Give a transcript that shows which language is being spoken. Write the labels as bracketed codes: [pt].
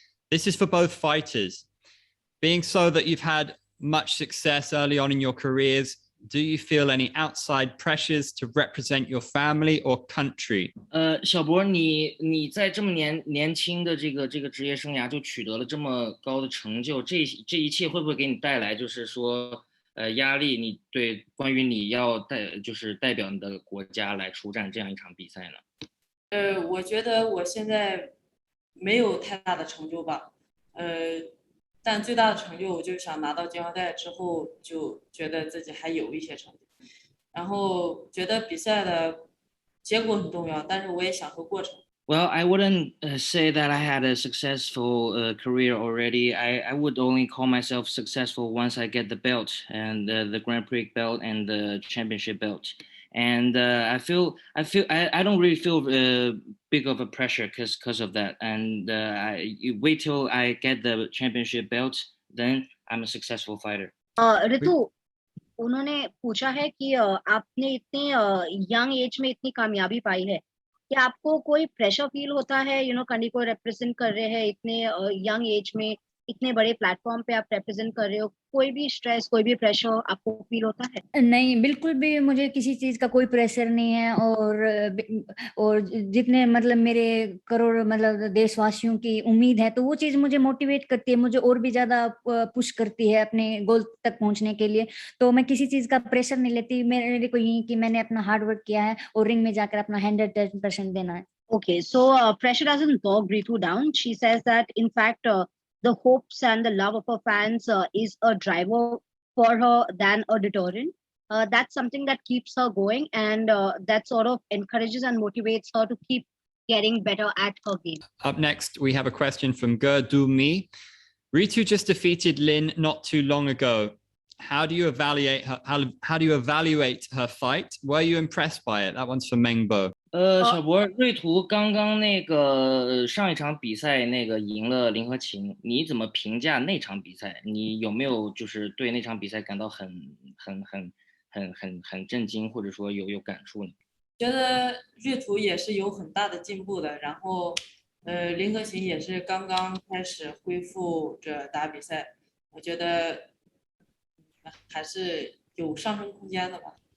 [en] This is for both fighters. Being so that you've had much success early on in your careers, do you feel any outside pressures to represent your family or country? [zh] 小博，你在这么年轻的这个职业生涯就取得了这么高的成就，这一切会不会给你带来就是说压力？你对关于你要代表你的国家来出战这样一场比赛呢？我觉得我现在没有太大的成就吧，但最大的成就我就想拿到金腰带之后，就觉得自己还有一些成就，然后觉得比赛的结果很重要，但是我也享受过程。 [en] Well, I wouldn't say that I had a successful career already. I would only call myself successful once I get the belt and the Grand Prix belt and the championship belt. And I don't really feel big of a pressure because of that. And you wait till I get the championship belt, then I'm a successful fighter. [hi] Ritu, उन्होंने पूछा है कि आपने इतने young age में इतनी कामयाबी पाई है, कि आपको कोई प्रेशर फील होता है, [en] you know, [hi] कंट्री को रिप्रेजेंट कर रहे हैं इतने यंग एज में, इतने बड़े प्लेटफॉर्म पे आप रिप्रेजेंट कर रहे हो, कोई भी स्ट्रेस, कोई भी प्रेशर आपको फील होता है? नहीं, बिल्कुल भी मुझे किसी चीज का कोई प्रेशर नहीं है और जितने मतलब मेरे करोड़ मतलब देशवासियों की उम्मीद है, तो वो चीज मुझे मोटिवेट करती है, मुझे और भी ज्यादा पुश करती है अपने गोल तक पहुंचने के लिए, तो मैं किसी चीज का प्रेशर नहीं लेती. मेरे को यही कि मैंने अपना हार्ड वर्क किया है और रिंग में जाकर अपना 110% देना है. [en] Okay, so pressure doesn't bog Ritu down. She says that in fact the hopes and the love of her fans is a driver for her than a deterrent. That's something that keeps her going, and that sort of encourages and motivates her to keep getting better at her game. Up next, we have a question from Gerdu Mi. Ritu just defeated Lin not too long ago. How do you evaluate her? How do you evaluate her fight? Were you impressed by it? That one's for Meng Bo. [zh] 小博，瑞图刚刚那个上一场比赛那个赢了林和晴，你怎么评价那场比赛？你有没有就是对那场比赛感到很震惊，或者说有感触呢？觉得瑞图也是有很大的进步的，然后林和晴也是刚刚开始恢复着打比赛，我觉得还是有上升空间的吧。